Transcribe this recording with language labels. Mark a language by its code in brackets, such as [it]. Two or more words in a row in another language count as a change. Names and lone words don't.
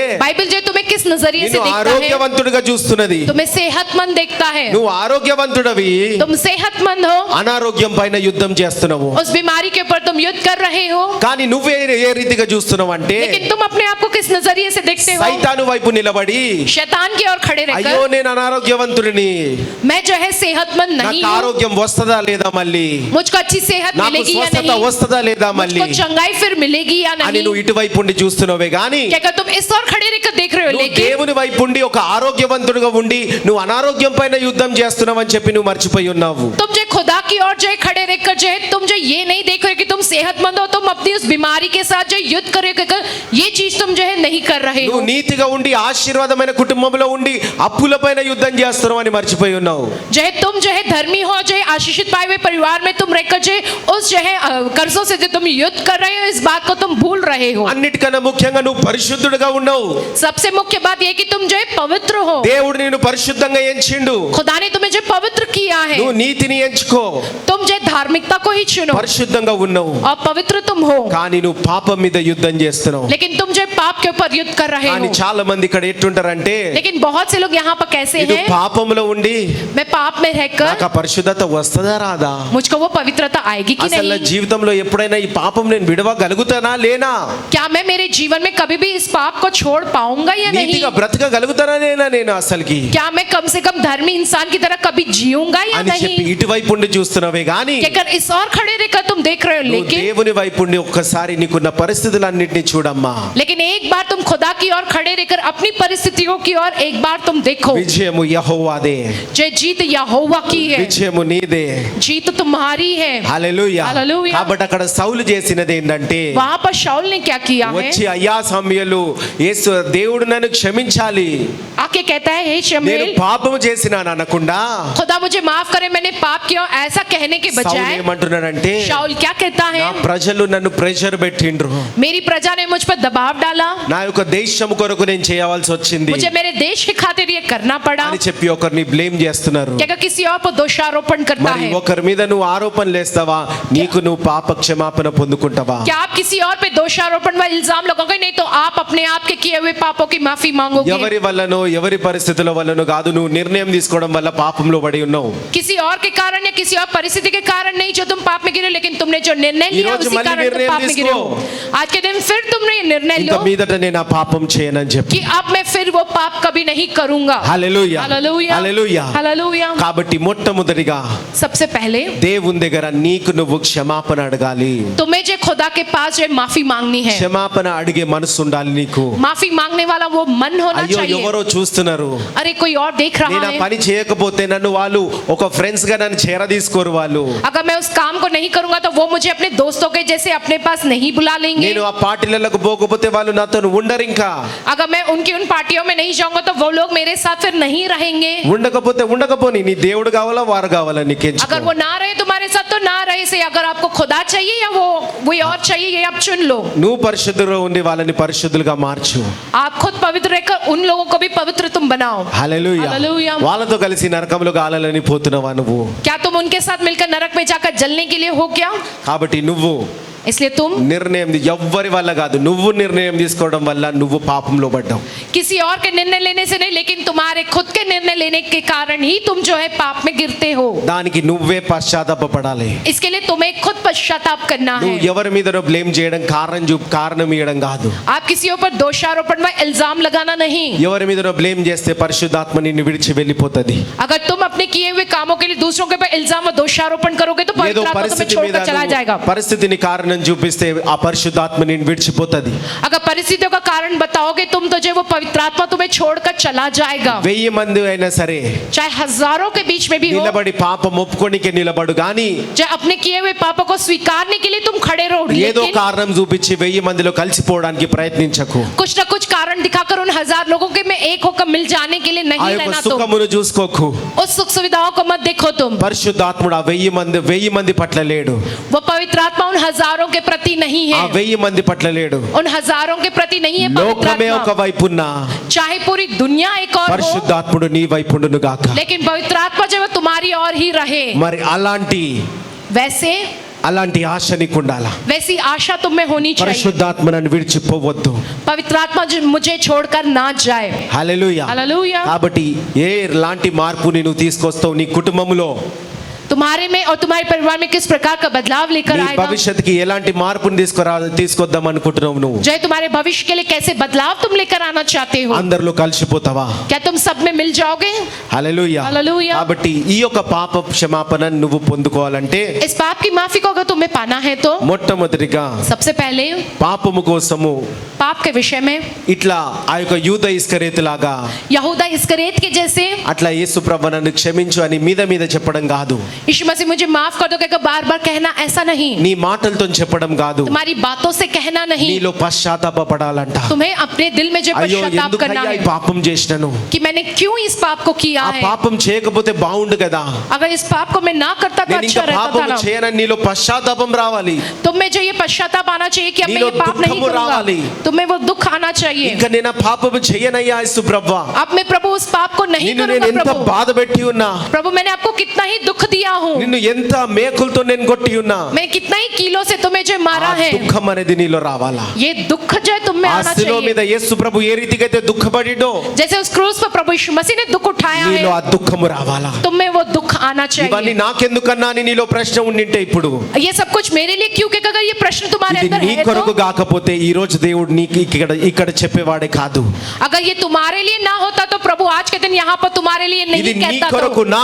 [hi] बाइबल जो तुम्हें किस नजरिए से [te] నిన్ను [hi] देखता है, [te] ఆరోగ్యవంతుడిగా చూస్తున్నది. [hi] तुम्हें सेहतमंद देखता है। [te] నువ్వు ఆరోగ్యవంతుడవి [hi] तुम सेहतमंद हो, [te] అనారోగ్యం పైన యుద్ధం చేస్తున్నావు. [hi] उस बीमारी के ऊपर तुम युद्ध कर रहे हो। [te] కానీ నువ్వే ఏ రీతిగా చూస్తున్నావు అంటే [hi] लेकिन तुम अपने आप को किस नजरिए से देखते हो? [te] సైతాను వైపు నిలబడి [hi] शैतान की ओर खड़े [te] అయ్యో [hi] रहकर [te] నేను అనారోగ్యవంతుడిని, [hi] मैं जो है सेहतमंद नहीं [te] నాకు [hi] हूँ, [te] ఆరోగ్యం వస్తుందా లేదా మళ్ళీ, [hi] मुझको अच्छी सेहत [te] నాకు [hi] मिलेगी या [te] స్వస్థత [hi] नहीं, [te] వస్తుందా లేదా మళ్ళీ [hi] मुझको चंगाई फिर मिलेगी या [te] అని [hi] नहीं, [te] నువ్వు ఇటువైపు ఉండి చూస్తున్నావే గాని [hi] क्या कर तुम इस ओर खड़े रहकर देख रहे हो। [te] నువ్వు [hi] लेकिन [te] దేవుని వైపు ఉండి ఒక ఆరోగ్యవంతుడిగా ఉండి నువ్వు అనారోగ్యం పైన యుద్ధం చేస్తున్నావు అని చెప్పి నువ్వు మర్చిపోయి ఉన్నావు. [hi] तुम जो खुदा की ओर जो है खड़े रहकर जो है तुम जो ये नहीं देख रहे कि तुम सेहतमंद हो, तुम अपनी उस बीमारी के साथ जो युद्ध कर रहे हो, ये चीज तुम जो है नहीं कर रहे हो। [te] నువ్వు నీతిగా ఉండి ఆశీర్వాదమైన కుటుంబంలో ఉండి అప్పుల పైన యుద్ధం చేస్తున్నావు అని మర్చిపోయి ఉన్నావు. [hi] जो है तुम जो है धर्मी हो, जो है आशीषित पाए हुए परिवार में तुम रहकर जो है उस जो है कर्जों से जो तुम युद्ध कर रहे हो, इस बात को तुम भूल रहे हो। [te] అన్నిటికన్నా ముఖ్యంగా నువ్వు పరిశుద్ధుడిగా ఉన్నావు. [hi] सबसे मुख्य बात यह कि तुम जो है पवित्र हो। [te] దేవుడు నిన్ను పరిశుద్ధంగా ఎంచిండు. [hi] खुदा ने तुम्हें जो पवित्र किया है, [te] నువ్వు నీతిని ఎంచుకో, [hi] तुम जो है धार्मिकता को ही चुनो [te] పరిశుద్ధంగా ఉన్నావు. [hi] और पवित्र तुम हो। [te] కానీ నువ్వు పాపం మీద యుద్ధం చేస్తున్నావు. [hi] लेकिन तुम जो है पाप के ऊपर युद्ध कर रहे [te] కానీ [hi] हो। [te] చాలా మంది ఇక్కడ ఎట్టుంటారంటే [hi] लेकिन बहुत से लोग यहाँ पर कैसे [te] ఇది [hi] हैं, [te] పాపంలో ఉండి [hi] मैं पाप में रहकर [te] నాకు ఆ పరిశుద్ధత వస్తుందా రాదా, [hi] मुझको वो पवित्रता आएगी कि [te] అసలు నా [hi] नहीं, [te] జీవితంలో ఎప్పుడైనా ఈ పాపం నేను విడవగలుగుతానా లేనా, [hi] क्या मैं मेरे जीवन में कभी भी इस पाप को छोड़ पाऊंगा या नहीं, [te] నీతిగా బ్రతకగలుగుతానా లేనా నేను అసలుకి [hi] क्या मैं कम से कम धर्मी इंसान की तरह कभी जीऊंगा या [te] అని చెప్పి [hi] नहीं। [te] ఇటువైపు ఉండి చూస్తున్నావే గాని [hi] क्या कर इस और खड़े रहकर तुम देख रहे हो। [te] నువ్వు [hi] लेकिन [te] దేవుని వైపు ఉండి ఒక్కసారి నీకున్న పరిస్థితులన్నిటిని చూడమ్మా. [hi] लेकिन एक बार तुम खुदा की ओर खड़े रहकर अपनी परिस्थितियों की ओर एक बार तुम देखो। [te] విజయము యెహోవాదే, [hi] जय जीत यहोवा की है, [te] విజయము నీదే. [hi] जीत तुम्हारी है। [te] హల్లెలూయా. హల్లెలూయా. కాబట్టి అక్కడ సౌలు చేసినది ఏంటంటే [hi] वहां पर शाऊल ने क्या किया है, [te] వచ్చి అయ్యా సమయలు యేసు దేవుడు నన్ను క్షమించాలి, [hi] आके कहता है हे [te] నేను [hi] शमूएल, [te] పాపం చేసినాను అనకుండా [hi] खुदा मुझे माफ करे, मैंने पाप किया, ऐसा कहने के [te] సౌలు [hi] बजाय [te] ఏమంటున్నాడంటే [hi] शाऊल क्या कहता है, [te] నా ప్రజలు నన్ను ప్రెషర్ పెట్టిండ్రు, [hi] मेरी प्रजा ने मुझ पर दबाव डाला, [te] నా యొక్క దేశం కొరకు నేను చేయవలసి వచ్చింది [hi] मुझे मेरे देश के खातिर ये करना पड़ा। [te] అని చెప్పి ఒకరిని బ్లేమ్ చేస్తున్నారు. [hi] क्या किसी और पर दोषारोपण करता [te] మరి [hi] है, [te] ఒకరి మీద నువ్వు ఆరోపణలు వేస్తావా, నీకు నువ్వు పాప క్షమాపణ పొందుకుంటావా? [hi] क्या आप किसी और पे दोषारोपण व इल्जाम लगाओगे, नहीं तो आप अपने आप के किए हुए पापों की माफी मांगोगे। [te] ఎవరి వల్లనో ఎవరి పరిస్థితుల వల్లనో కాదు, నువ్వు నిర్ణయం తీసుకోవడం వల్ల పాపంలో పడి ఉన్నావు. [hi] किसी और के कारण या किसी और परिस्थिति के कारण नहीं जो तुम पाप में गिरे, लेकिन तुमने जो निर्णय लिया [te] ఈరోజు [hi] उसी [te] మళ్ళీ [hi] कारण तुम [te] నిర్ణయం [hi] पाप में गिरे हो। आज के दिन फिर तुमने ये निर्णय [te] ఇంక [hi] लो [te] మీదట నేను ఆ పాపం చేయనని చెప్పి. [hi] कि अब मैं फिर वो पाप कभी नहीं करूंगा। [te] హల్లెలూయా, [hi] हालेलुया, [te] హల్లెలూయా. [hi] हालेलुया। [te] కాబట్టి మొట్టమొదటిగా [hi] सबसे पहले [te] దేవుని దగ్గర నీకు నువ్వు క్షమాపణ అడగాలి. [hi] तुम्हें जो खुदा के पास जो माफी मांगनी है, [te] క్షమాపణ అడిగే మనసు ఉండాలి నీకు. [hi] माफी मांगने वाला वो मन होना [te] అయ్యో [hi] चाहिए। [te] ఎవరో చూస్తున్నారు, [hi] अरे कोई और देख रहा [te] నేను ఆ [hi] है, [te] పని చేయకపోతే నన్ను వాళ్ళు ఒక ఫ్రెండ్స్ గా నన్ను చేరదీసుకోరు వాళ్ళు, [hi] अगर मैं उस काम को नहीं करूंगा तो वो मुझे अपने दोस्तों के जैसे अपने पास नहीं बुला लेंगे, [te] నేను ఆ పార్టీలకు పోకపోతే వాళ్ళు నాతో ఉండరు, ఇంకా [hi] अगर मैं उनकी उन पार्टियों में नहीं जाऊंगा तो वो लोग मेरे साथ फिर नहीं रहेंगे। [te] ఉండకపోతే ఉండకపోని నీ దేవుడు కావాలా వారు కావాలా నీకు [hi] अगर वो ना रहे तुम्हारे साथ तो ना रहे से, अगर आपको खुदा चाहिए या वो कोई और चाहिए, ये आप चुन लो। [te] నువ్వు పరిశుద్ధులుగా ఉండి వాళ్ళని పరిశుద్ధులుగా మార్చు. [hi] आप खुद पवित्र रहकर उन लोगों को भी पवित्र तुम बनाओ। [te] హల్లెలూయా. హల్లెలూయా. వాళ్ళతో కలిసి నరకంలో గాలాలని పోతున్నావా నువ్వు? [hi] क्या तुम उनके साथ मिलकर नरक में जाकर जलने के लिए हो क्या? [te] కాబట్టి నువ్వు [hi] इसलिए तुम [te] నిర్ణయం ఎవ్వరి వల్ల కాదు, నువ్వు నిర్ణయం తీసుకోవడం వల్ల నువ్వు పాపంలో పడ్డావు. [hi] किसी और के निर्णय लेने से नहीं, लेकिन तुम्हारे खुद के निर्णय लेने के कारण ही तुम जो है पाप में गिरते हो। [te] దానికి నువ్వే పశ్చాత్తాపపడాలి. [hi] इसके लिए तुम्हें खुद पश्चाताप करना है। [te] నువ్వు ఎవరి మీదనో బ్లేమ్ చేయడం, కారణం ఇవ్వడం కాదు. [hi] आप किसी ऊपर दोषारोपण व इल्जाम लगाना नहीं। [te] ఎవరి మీదనో బ్లేమ్ చేస్తే పరిశుద్ధాత్మ నిన్ను విడిచి వెళ్ళిపోతది. [hi] अगर तुम अपने किए हुए कामों के लिए दूसरों के ऊपर इल्जाम व दोषारोपण करोगे तो [te] ఏదో [hi] पवित्र आत्मा तुम्हें [te] పరిస్థితి మీద [hi] छोड़कर चला जाएगा। [te] పరిస్థితిని కారణం చూపిస్తే ఆ పరిశుద్ధాత్మ నిన్ను విడిచిపోతది. [hi] अगर परिस्थितियों का कारण बताओगे तुम तो जो वो पवित्र आत्मा तुम्हें छोड़कर चला जाएगा। [te] 1000 మంది అయినా సరే [hi] चाहे हजारों के बीच में भी हो, [te] నిలబడి పాపం ఒప్పుకోనికే నిలబడు గాని [hi] चाहे अपने किए हुए पापों को स्वीकारने के लिए तुम खड़े रहो, [te] ఏదో [hi] लेकिन [te] కారణం చూపించి 1000 మందిలో కలిసిపోవడానికి ప్రయత్నించకు. [hi] कुछ न कुछ कारण दिखाकर उन 1000 लोगों के में एक होकर मिल जाने के लिए [te] ఆ [hi] नहीं [te] యొక్క [hi] रहना। तुम [te] సుఖమును చూసుకోకు. [hi] उस सुख सुविधाओं को मत देखो। तुम [te] పరిశుద్ధాత్ముడు ఆ 1000 మంది పట్ల లేడు, [hi] वो पवित्र आत्मा उन हजारों के प्रति नहीं [te] ఆ [hi] है, [te] 1000 మంది పట్ల లేడు. [hi] उन हजारों के प्रति नहीं है पवित्र [te] లోకమే ఒక [hi] आत्मा। [te] వైపున్న [hi] चाहे पूरी दुनिया एक और हो, [te] పరిశుద్ధాత్ముడు నీ వైపుండును గాక. [hi] लेकिन पवित्र आत्मा जो है तुम्हारी और ही रहे। [te] మరి అలాంటి [hi] वैसे [te] అలాంటి ఆశ నీకు ఉండాలా. [hi] वैसी आशा तुम में होनी चाहिए. [te] పరిశుద్ధాత్మ నన్ను విడిచిపోవద్దు. [hi] पवित्र आत्मा मुझे छोड़कर ना जाए. [te] హల్లెలూయా. [hi] हालेलुया. [te] కాబట్టి లాంటి మార్పు నువ్వు తీసుకొస్తావు నీ కుటుంబంలో, [hi] तुम्हारे में और तुम्हारे परिवार में किस प्रकार का बदलाव लेकर [te] నీ [hi] आएगा. [te] భవిష్యత్తుకి ఎలాంటి మార్పుని తీసుకొద్దాం అనుకుంటున్నావు నువ్వు? [hi] जो तुम्हारे भविष्य के लिए कैसे बदलाव तुम लेकर आना चाहते हो. [te] అందరిలో కలిసిపోతావా? [hi] क्या तुम सब में मिल जाओगे. [te] హల్లెలూయా. [hi] हालेलुया. [te] కాబట్టి ఈ యొక్క పాప క్షమాపణ నువ్వు పొందుకోవాలంటే [hi] इस पाप की माफी को अगर तुम्हें पाना है तो [te] మొట్టమొదటిగా [hi] सबसे पहले [te] పాపము కోసము [hi] पाप के विषय में [te] ఇట్లా ఆ యొక్క యూద ఇస్కరియోతు లాగా [hi] यहूदा इस्करियत के जैसे [te] అట్లా యేసు ప్రభు నన్ను క్షమించు అని మీద మీద చెప్పడం కాదు. [hi] यीशु मसीह मुझे माफ कर दो कहकर बार बार कहना, ऐसा नहीं. [te] నీ మాటలతో చెప్పడం కాదు, [hi] तुम्हारी बातों से कहना नहीं. [te] నీలో పశ్చాత్తాపపడాలంట. [hi] तुम्हें अपने दिल में जो [te] అయ్యో [hi] पश्चाताप करना [te] ఎందుకయ్యా ఈ [hi] है [te] పాపం చేసినాను, [hi] कि मैंने क्यों इस पाप को किया [te] ఆ [hi] है. [te] పాపం చేయకపోతే బాగుండు కదా, [hi] अगर इस पाप को मैं ना करता तो [te] నేను [hi] अच्छा [te] ఇంకా [hi] रहता था [te] పాపం [hi] ना. [te] చేయనని నీలో పశ్చాత్తాపం రావాలి. [hi] तुम में जो ये पश्चाताप आना चाहिए कि अब मैं [te] नीलो [hi] ये पाप नहीं [te] दुखमु [hi] करूंगा. [te] रावाली. [hi] तुम्हें वो दुख आना चाहिए. [te] ఇంకా నేను ఆ పాపం చేయనయ్యా యేసు ప్రభువా, [hi] अब मैं प्रभु उस पाप को नहीं [te] నిన్ను నేను [hi] करूंगा. [te] ఎంత [hi] प्रभु [te] బాధ పెట్టి ఉన్నా, [hi] प्रभु मैंने आपको कितना ही दुख दिया हूँ. [te] నిన్ను ఎంత మేకులతో నేను కొట్టి ఉన్నా, [hi] मैंने कितना ही कीलों से तुम्हें जो मारा [te] ఆ [hi] है. [te] దుఃఖం అనేది నీలో రావాలా. [hi] ये दुख जो है तुम में [te] ఆ [hi] आना [te] శిలువ [hi] चाहिए. [te] మీద యేసు ప్రభు ఏ రీతిగా అయితే దుఃఖపడిడో, [hi] जैसे उस क्रूस पर प्रभु यीशु मसीह ने दुख उठाया [te] నీలో ఆ [hi] है, [te] దుఃఖము రావాలా. [hi] तुम में वो दुख आना [te] ఇవన్నీ [hi] चाहिए. [te] నాకెందుకన్నా అని నీలో ప్రశ్న ఉండింటే ఇప్పుడు [hi] ये सब कुछ मेरे लिए क्यों, क्योंकि अगर ये प्रश्न तुम्हारे [te] ఇది [hi] अंदर [te] నీ [hi] है [te] కొరకు [hi] तो [te] కాకపోతే ఈ రోజు దేవుడు నీకు ఇక్కడ చెప్పేవాడే కాదు. [hi] अगर ये तुम्हारे लिए ना होता तो प्रभु आज के दिन यहाँ पर तुम्हारे लिए [te] ఇది [hi] नहीं [te] నీ [hi] कहता. [te] కొరకు [hi] तो